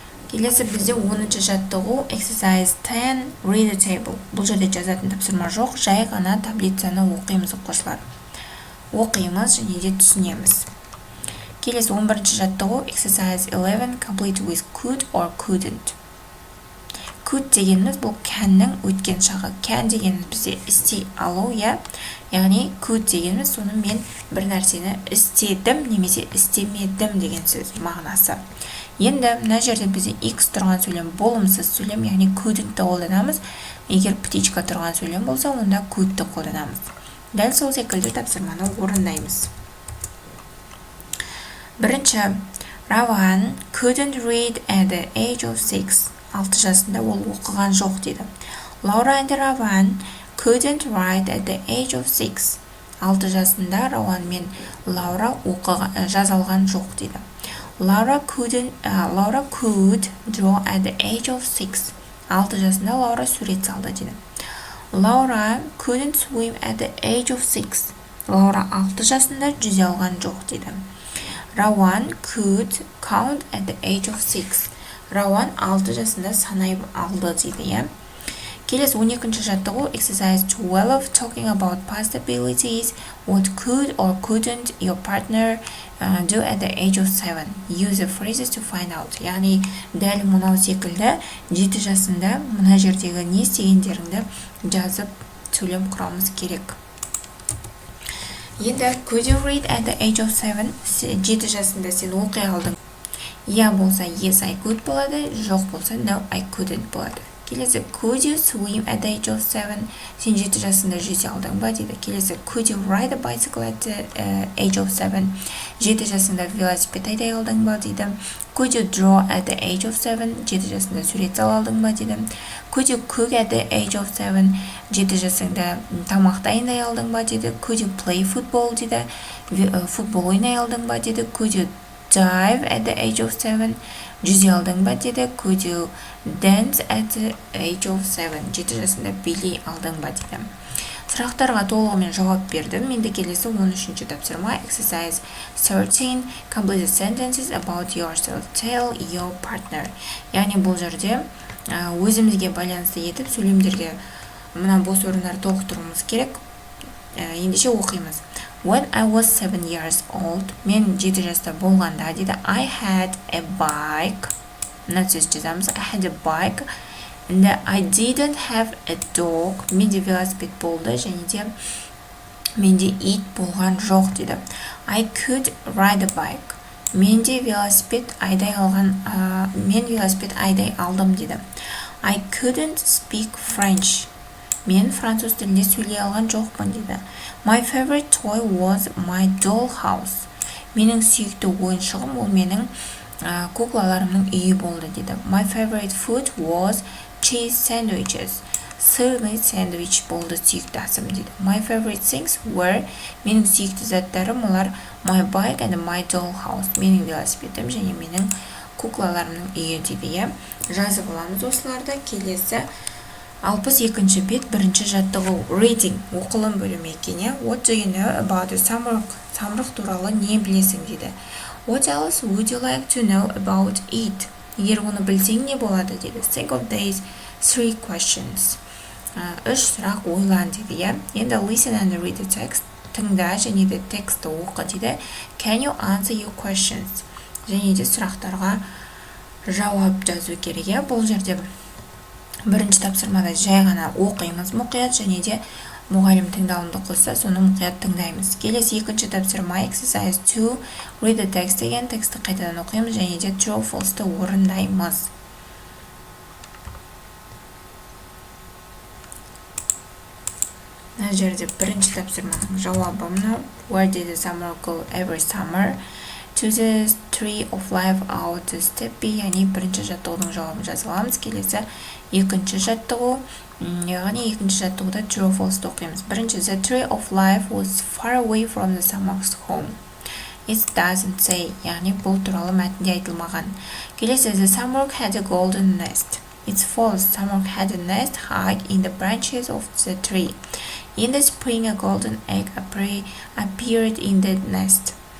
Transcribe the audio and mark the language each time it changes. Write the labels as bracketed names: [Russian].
[Kazakh] Келесі бізде 10-ші жаттығу [English] exercise 10, read the table. [Kazakh] Бұл жерде жазатын тапсырма жоқ, жай ғана таблицаны оқимыз, оқушылар. Оқимыз және де түсінеміз. Келесі 11-ші жаттығу [English] exercise 11, complete with could or couldn't. [Kazakh] Could дегеніміз бұл can'нің өткен шағы. Can дегеніміз бізде істей алу, иә. Яғни could дегеніміз соны мен бір нәрсені істедім немесе істемедім деген сөз мағынасы. Енді мына жерде бізде X тұрған сөйлем болымсыз сөйлем, яғни couldn't-ті қолданамыз. Егер птичка тұрған сөйлем болса, онда could-ті қолданамыз. Дәл сол секілді тапсырманы орындаймыз. [English] Бірінші, Раван couldn't read at the age of 6. [Kazakh] 6 жасында ол оқыған жоқ дейді. [English] Laura and Раван couldn't write at the age of 6. [Kazakh] 6 жасында Раван мен Лаура жазалған жоқ дейді. [English] Laura could draw at the age of 6. [Kazakh] 6 жасында Лаура сурет салды дейді. [English] Laura couldn't swim at the age of 6. [Kazakh] Лаура 6 жасында жүзе алған жоқ дейді. [English] Раван could count at the age of 6. [Kazakh] Раван 6 жасында санай алды дейді, иә. Келесі 12-ші жаттығу [English] exercise 12, talking about past abilities. What could or couldn't your partner do at the age of 7? Use the phrases to find out. [Kazakh] Яғни дәл мұнау секілді 7 жасында мұна жердегі не істегендеріңді жазып сөйлем құрамыз керек. [English] Енді could you read at the age of 7? [Kazakh] 7 жасында сен оқи алдың. Я болса [English] yes I could [Kazakh] болады, жоқ болса [English] no I couldn't [Kazakh] болады. [English] Келесі could you swim at the age of 7? [Kazakh] Сен 7 жасында жүзе алдың ба дейді. [English] Келесі could you ride a bicycle at the age of 7? [Kazakh] 7 жасында велосипед айдай алдың ба дейді. [English] Could you draw at the age of 7? [Kazakh] 7 жасында сурет сала алдың ба дейді. [English] Could you cook at the age of 7? [Kazakh] 7 жасында тамақ дайындай алдың ба дейді. [English] Could you play football дейді. [Kazakh] Футбол ойнай алдың ба дейді. [English] Could you dive at the age of 7? [Kazakh] Жүзе алдың ба дейді. [English] Could you dance at the age of 7? [Kazakh] 7 жасында билей алдың ба дейді. Сұрақтарға толығымен жауап бердім. Енді келесі 13-ші тапсырма [English] exercise 13 complete the sentences about yourself. Tell your partner. [Kazakh] Яғни бұл жерде өзімізге байланысты етіп сөйлемдерге мына бос орындарды толықтыруымыз керек. Ендеше оқимыз. [English] When I was 7 years old, [Kazakh] мен 7 жаста болғанда дейді, [English] I had a bike. [Kazakh] Мына сөз жазамыз. [English] I had a bike. And I didn't have a dog. [Kazakh] Менде велосипед болды, және де менде ит болған жоқ дейді. [English] I could ride a bike. [Kazakh] Менде велосипед айдай алған, мен велосипед айдай алдым дейді. [English] I couldn't speak French. [Kazakh] Мен француз тілінде сөйлей алған жоқпын дейді. [English] My favorite toy was my doll house. [Kazakh] Менің сүйікті ойыншығым ол менің куклаларымның үйі болды дейді. [English] My favorite food was cheese sandwiches. [Kazakh] Сырный сэндвич болды сүйікті асым дейді. [English] My favorite things were, [Kazakh] менің сүйікті заттарым олар [English] my bike and my doll house. [Kazakh] Менің велосипедім және менің куклаларымның үйі дейді. Жазып аламыз осыларды. Келесі 62-ші бет, бірінші жаттығу reading, оқылым бөлімі екен. [English] What do you know about the Samruk? [Kazakh] Самрук туралы не білесің дейді. [English] What else would you like to know about it? [Kazakh] Егер оны білсең не болады дейді. [English] Think of these 3 questions. [Kazakh] 3 сұрақ ойлан дейді. [English] Енді listen and read the text. [Kazakh] Тыңда және де тексті оқы дейді. [English] Can you answer your questions? [Kazakh] Және де сұрақтарға жауап жазу керек. Бұл жерде бірінші тапсырмада жай ғана оқимыз мұқият, және де мұғалім тыңдауымды қосса, соны мұқият тыңдаймыз. Келесі екінші тапсырма [English] exercise 2 read the text [Kazakh] деген, тексті қайтадан оқимыз және де true false-ты орындаймыз. Мына жерде бірінші тапсырманың жауабы мынау. [English] Where did the summer go every summer? To the tree of life out the steppe. [Kazakh] Яғни бірінші жаттығудың жауабын жазыламыз. Келесі екінші жаттығу. Яғни екінші жаттығуда true false оқимыз. [English] Бірінші, the tree of life was far away from the Samruk's home. It doesn't say. [Kazakh] Яғни бұл туралы мәтінде айтылмаған. [English] Келесі, the Samruk had a golden nest. It's false. Samruk had a nest high in the branches of the tree. In the spring, a golden egg appeared in the nest.